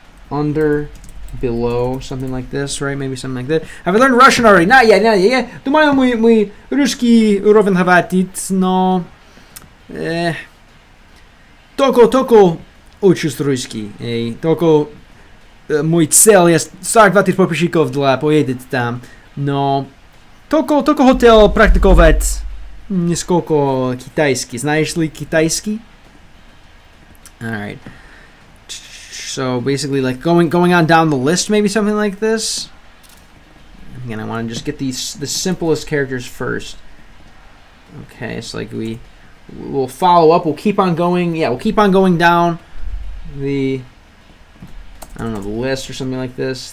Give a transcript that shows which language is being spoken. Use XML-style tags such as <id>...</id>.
<en>Under, below, something like this, right? Maybe something like that. Have I learned Russian already? Not yet.</en> <ru>Думаю, мы русский уровень хватит, но только учусь русский. Только мой цель есть 40 подписчиков для поедет там, но только хотел практиковать несколько китайский. Знаешь ли китайский?</ru> <en>All right. So basically, like going on down the list, maybe something like this. Again, I want to just get the simplest characters first. Okay, so like we'll follow up. We'll keep on going. Yeah, we'll keep on going down the the list or something like this.</en>